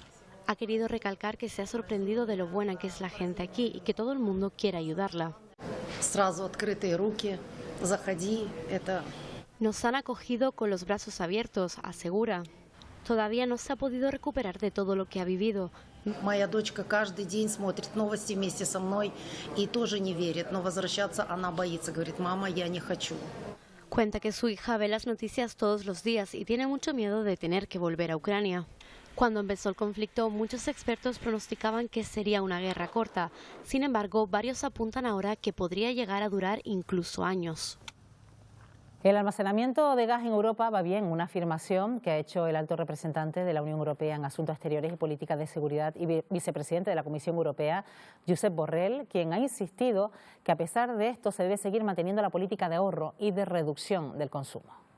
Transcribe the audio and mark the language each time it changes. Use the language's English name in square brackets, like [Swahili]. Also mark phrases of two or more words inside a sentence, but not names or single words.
[Spanish] Ha querido recalcar que se ha sorprendido de lo buena que es la gente aquí y que todo el mundo quiere ayudarla. Nos han acogido con los brazos abiertos, asegura. Todavía no se ha podido recuperar de todo lo que ha vivido. [Russian] Моя дочка каждый день смотрит новости вместе со мной и тоже не верит, но возвращаться она боится, говорит: «Мама, я не хочу». [Spanish] Cuenta que su hija ve las noticias todos los días y tiene mucho miedo de tener que volver a Ucrania. Cuando empezó el conflicto, muchos expertos pronosticaban que sería una guerra corta. Sin embargo, varios apuntan ahora que podría llegar a durar incluso años. El almacenamiento de gas en Europa va bien, una afirmación que ha hecho el alto representante de la Unión Europea en Asuntos Exteriores y Política de Seguridad y vicepresidente de la Comisión Europea, Josep Borrell, quien ha insistido que a pesar de esto se debe seguir manteniendo la política de ahorro y de reducción del consumo.